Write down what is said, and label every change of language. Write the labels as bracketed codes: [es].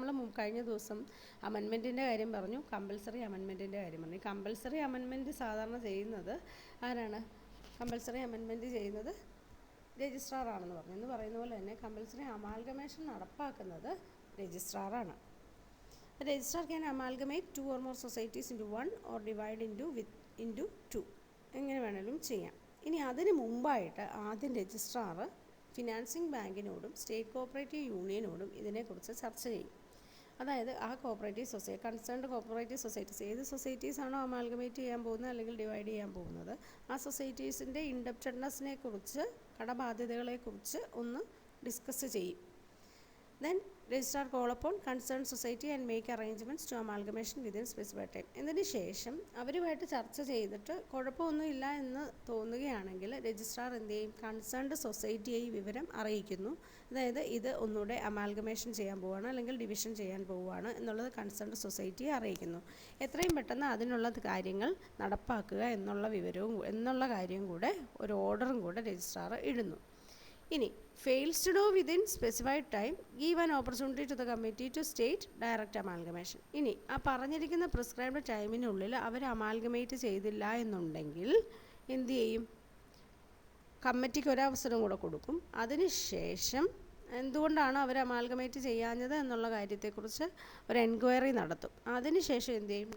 [ml] നമ്മൾ കഴിഞ്ഞ ദിവസം അമെൻമെൻറ്റിൻ്റെ കാര്യം പറഞ്ഞു, കമ്പൽസറി അമെൻമെൻറ്റിൻ്റെ കാര്യം പറഞ്ഞു. കമ്പൽസറി അമെൻമെൻറ്റ് സാധാരണ ചെയ്യുന്നത് ആരാണ്? കമ്പൽസറി അമെൻമെൻറ്റ് ചെയ്യുന്നത് രജിസ്ട്രാറാണെന്ന് പറഞ്ഞു. എന്ന് പറയുന്ന പോലെ തന്നെ കമ്പൽസറി അമാൽഗമേഷൻ നടപ്പാക്കുന്നത് രജിസ്ട്രാറാണ്. [en] Registrar can amalgamate 2 or more societies into 1 or divide into 2. [ml] എങ്ങനെ വേണമെങ്കിലും ചെയ്യാം. ഇനി അതിന് മുമ്പായിട്ട് ആദ്യം രജിസ്ട്രാർ ഫിനാൻസിങ് ബാങ്കിനോടും സ്റ്റേറ്റ് കോപ്പറേറ്റീവ് യൂണിയനോടും ഇതിനെക്കുറിച്ച് ചർച്ച ചെയ്യും. അതായത് ആ കൺസേൺഡ് കോപ്പറേറ്റീവ് സൊസൈറ്റീസ് ഏത് സൊസൈറ്റീസാണോ അമാൽഗമേറ്റ് ചെയ്യാൻ പോകുന്നത് അല്ലെങ്കിൽ ഡിവൈഡ് ചെയ്യാൻ പോകുന്നത് ആ സൊസൈറ്റീസിൻ്റെ ഇൻഡപ്റ്റഡ്നെസ്സിനെ കുറിച്ച്, കടബാധ്യതകളെക്കുറിച്ച് ഒന്ന് ഡിസ്കസ് ചെയ്യും. [en] Then registrar call upon concerned society and make arrangements to amalgamation within specified time. [ml] ഇതിന് ശേഷം അവരുമായിട്ട് ചർച്ച ചെയ്തിട്ട് കുഴപ്പമൊന്നുമില്ല എന്ന് തോന്നുകയാണെങ്കിൽ രജിസ്ട്രാർ എന്ത് ചെയ്യും? കൺസേൺഡ് സൊസൈറ്റിയെ ഈ വിവരം അറിയിക്കുന്നു. അതായത് ഇത് ഒന്നുകൂടെ അമാൽഗമേഷൻ ചെയ്യാൻ പോവുകയാണ് അല്ലെങ്കിൽ ഡിവിഷൻ ചെയ്യാൻ പോവുകയാണ് എന്നുള്ളത് കൺസേൺഡ് സൊസൈറ്റിയെ അറിയിക്കുന്നു. എത്രയും പെട്ടെന്ന് അതിനുള്ള കാര്യങ്ങൾ നടപ്പാക്കുക എന്നുള്ള കാര്യം കൂടെ ഒരു ഓർഡറും കൂടെ രജിസ്ട്രാർ ഇടുന്നു. ഇനി [en] fails to do within specified time, give an opportunity to the committee to state direct amalgamation. [ml] ഇനി ആ പറഞ്ഞിരിക്കുന്ന പ്രിസ്ക്രൈബ്ഡ് ടൈമിനുള്ളിൽ അവർ അമാൽഗമേറ്റ് ചെയ്തില്ല എന്നുണ്ടെങ്കിൽ എന്ത് ചെയ്യും? കമ്മിറ്റിക്ക് ഒരവസരം കൂടെ കൊടുക്കും. അതിനുശേഷം എന്തുകൊണ്ടാണ് അവർ അമാൽഗമേറ്റ് ചെയ്യാഞ്ഞത് എന്നുള്ള കാര്യത്തെക്കുറിച്ച് ഒരു എൻക്വയറി നടത്തും. അതിനുശേഷം എന്ത് ചെയ്യും?